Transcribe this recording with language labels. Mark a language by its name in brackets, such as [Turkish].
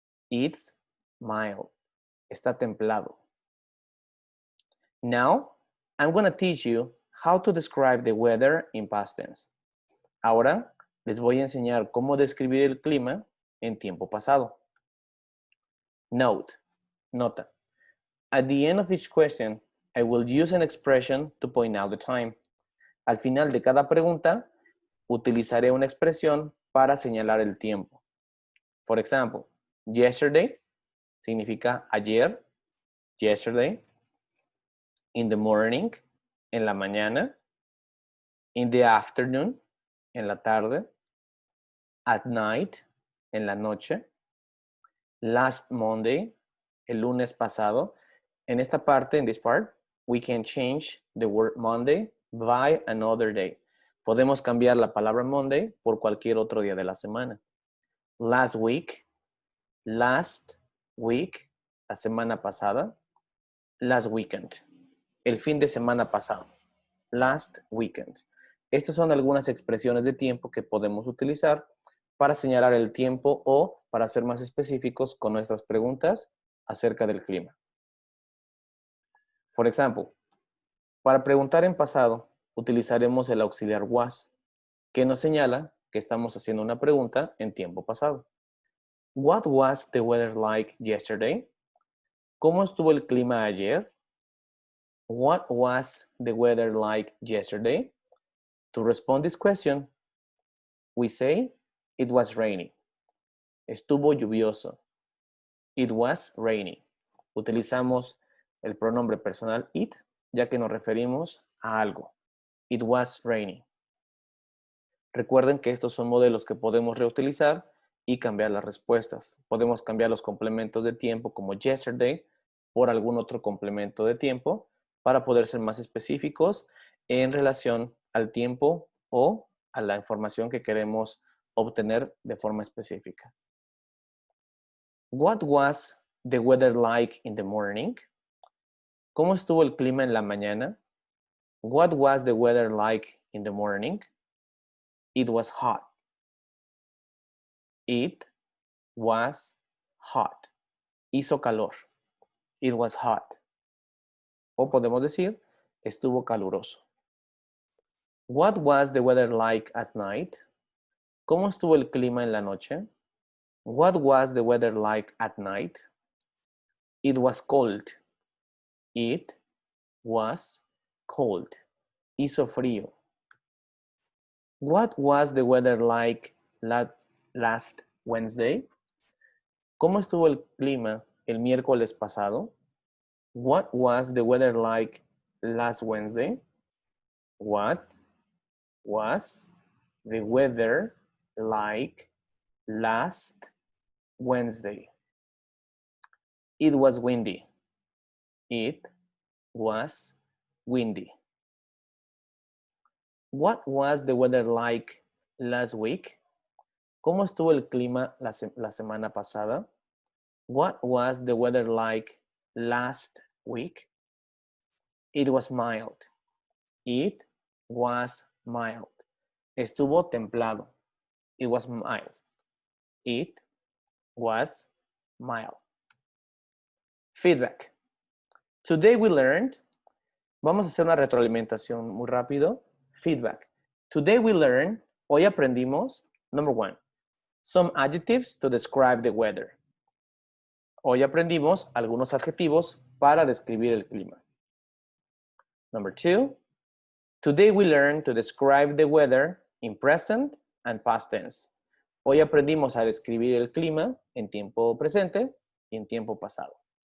[English] It's mild. [Spanish] Está templado. [English] Now, I'm going to teach you how to describe the weather in past tense. [Spanish] Ahora, les voy a enseñar cómo describir el clima en tiempo pasado. [English] Note, nota. At the end of each question, I will use an expression to point out the time. [Spanish] Al final de cada pregunta, utilizaré una expresión para señalar el tiempo. [English] For example, yesterday [Spanish] significa ayer, [English] yesterday. In the morning, [Spanish] en la mañana. [English] In the afternoon, [Spanish] en la tarde. [English] At night, [Spanish] en la noche. [English] Last Monday, [Spanish] el lunes pasado. En esta parte, [English] in this part, we can change the word Monday by another day. [Spanish] Podemos cambiar la palabra Monday por cualquier otro día de la semana. [English] Last week, [Spanish] la semana pasada. [English] Last weekend, [Spanish] el fin de semana pasado. [English] Last weekend. [Spanish] Estas son algunas expresiones de tiempo que podemos utilizar para señalar el tiempo o para ser más específicos con nuestras preguntas acerca del clima. [English] For example, [Spanish] Para preguntar en pasado, utilizaremos el auxiliar was, que nos señala que estamos haciendo una pregunta en tiempo pasado. [English] What was the weather like yesterday? [Spanish] ¿Cómo estuvo el clima ayer? [English] What was the weather like yesterday? To respond this question, we say, it was rainy. [Spanish] Estuvo lluvioso. [English] It was rainy. [Spanish] Utilizamos el pronombre personal it, ya que nos referimos a algo. [English] It was rainy. [Spanish] Recuerden que estos son modelos que podemos reutilizar y cambiar las respuestas. Podemos cambiar los complementos de tiempo como yesterday por algún otro complemento de tiempo para poder ser más específicos en relación al tiempo o a la información que queremos obtener de forma específica. [English] What was the weather like in the morning? [Spanish] ¿Cómo estuvo el clima en la mañana? [English] What was the weather like in the morning? It was hot. It was hot. [Spanish] Hizo calor. [English] It was hot. [Spanish] O podemos decir, estuvo caluroso. [English] What was the weather like at night? [Spanish] ¿Cómo estuvo el clima en la noche? [English] What was the weather like at night? It was cold. It was cold. [Spanish] Hizo frío. [English] What was the weather like last Wednesday? [Spanish] ¿Cómo estuvo el clima el miércoles pasado? [English] What was the weather like last Wednesday? What was the weather like last Wednesday? It was windy. It was windy. What was the weather like last week? [Spanish] ¿Cómo estuvo el clima la semana pasada? [English] What was the weather like last week? It was mild. It was mild. [Spanish] Estuvo templado. [English] It was mild. It was mild. Feedback. Today we learned. [Spanish] Vamos a hacer una retroalimentación muy rápido. [English] Feedback. Today we learned. [Spanish] Hoy aprendimos. [English] Number 1. Some adjectives to describe the weather. [Spanish] Hoy aprendimos algunos adjetivos para describir el clima. [English] Number 2. Today we learned to describe the weather in present and past tense. [Spanish] Hoy aprendimos a describir el clima en tiempo presente y en tiempo pasado.